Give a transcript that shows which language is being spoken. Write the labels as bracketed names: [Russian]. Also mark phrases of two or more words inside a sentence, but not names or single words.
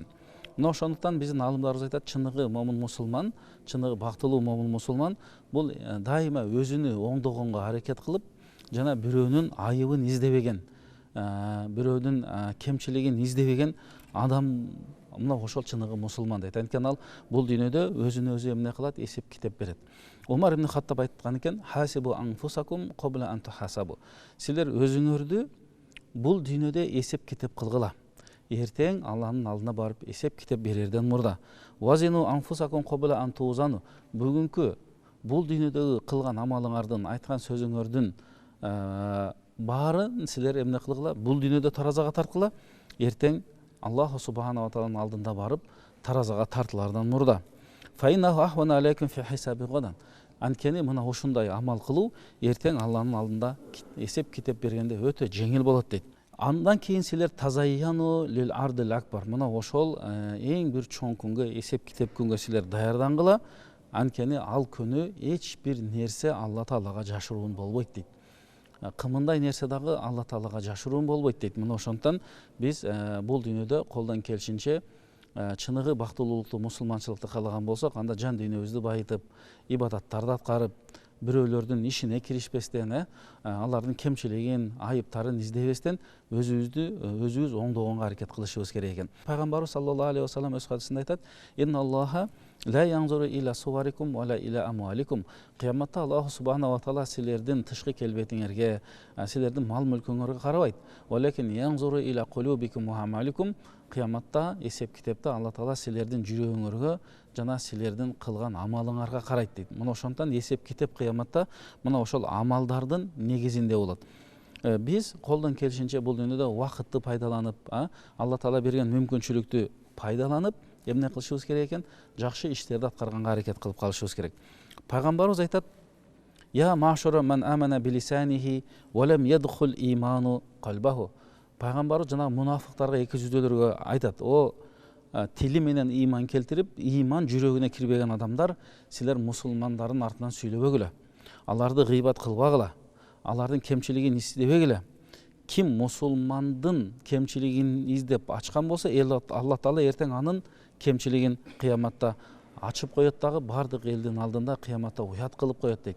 [Kyrgyz] Мына ошондуктан биздин алымдарыбыз айтат: чыныгы момун мусулман, чыныгы бактылуу момун мусулман бул дайыма өзүнү оңдогонго аракет кылып, жана бирөөнүн айыбын издебеген, бирөөнүн кемчилигин издебеген адам, мына ошол чыныгы мусулман дейт. Анткени ал бул дүйнөдө өзүнө өзү эмне кылат, эсеп китеп берет. Умар ибн Хаттаб айткан экен: [Arabic] "حاسبوا أنفسكم قبل أن تحاسبوا." [Kyrgyz] Силер өзүңөрдү бул дүйнөдө эсеп китеп кылгыла. Эртең Алланын алдына барып эсеп китеп берерден мурда. [Arabic] "زنوا أنفسكم قبل أن توزنوا." [Kyrgyz] Бүгүнкү бул дүйнөдөгү кылган амалыңардын, айткан сөзүңөрдүн баарын силер эмне кылгыла? Бул дүйнөдө таразага тарткыла. Эртең Аллаху субхану ва тааланын алдында барып таразага тартылардан мурда. [Arabic] "فإنه أهون عليكم في حساب غدا." [Kyrgyz] Анткени мына ушундай амал кылуу эртең Алланын алдында эсеп китеп бергенде өтө жеңил болот дейт. Андан кийин силер [Arabic] تزينوا للعرض الأكبر. [Kyrgyz] Мына ошол эң бир чоң күнгө, эсеп китеп күнгө силер даярдангыла. Анткени ал күнү эч бир нерсе Алла таалага жашыруун болбойт дейт. Кымындай нерсе дагы Алла таалага жашыруун болбойт дейт. Мына ошондон биз бул дүйнөдө колдон келишинче чыныгы бактылуулукту, мусулманчылыкты каалаган болсок, анда жан дүйнөбүздү байытып, ибадаттарды аткарып, бирөөлөрдүн ишине киришпестен, алардын кемчилигин, айыптарын издебестен өзүбүз оңдогонго аракет кылышыбыз керек экен. Пайгамбарыбыз [Arabic] صلى الله عليه وسلم [Kyrgyz] өз хадисинде айтат: [Arabic] "إن الله لا ينظر إلى صوركم ولا إلى أموالكم." [Kyrgyz] Кыяматта Аллах субхану ва таала силердин тышкы келбетиңерге, силердин мал мүлкүңөргө карабайт. [Arabic] "ولكن ينظر إلى قلوبكم وأعمالكم." [Kyrgyz] Кыяматта эсеп китепте Алла таала силердин жүрөгүңөргө жана силердин кылган амалыңарга карайт дейт. Мына ошондон эсеп китеп кыяматта мына ошол амалдардын негизинде болот. Биз колдон келишинче бул дүйнөдө убакытты пайдаланып, Алла таала берген мүмкүнчүлүктү пайдаланып, эмне кылышыбыз керек экен? Жакшы иштерди аткарганга аракет кылып калышыбыз керек. Пайгамбарыбыз айтат: [Arabic] "يا معشر من آمن بلسانه ولم يدخل الإيمان قلبه." [Kyrgyz] Пайгамбарыбыз жана мунафыктарга, эки жүздүүлөргө айтат: "О тили менен иман келтирип, иман жүрөгүнө кирбеген адамдар, силер мусулмандардын артынан сүйлөбөгүлө. Аларды гыйбат кылбагыла. Алардын кемчилигин издебегиле. Ким мусулмандын кемчилигин издеп ачкан болсо, Алла таала эртең анын кемчилигин кыяматта ачып коет дагы, бардык элдин алдында кыяматта уят кылып коет" дейт.